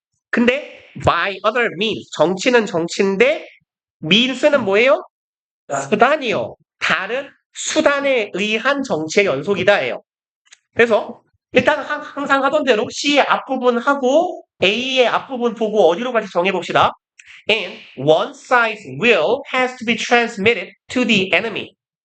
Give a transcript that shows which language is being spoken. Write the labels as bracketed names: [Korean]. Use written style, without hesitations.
[Korean] 근데 [English] by other means. [Korean] 정치는 정치인데 means는 뭐예요? 수단이요. 다른 수단에 의한 정치의 연속이다예요. 그래서 일단 항상 하던 대로 C의 앞부분 하고 A의 앞부분 보고 어디로 갈지 정해봅시다. [English] And one side's will has to be transmitted to the enemy.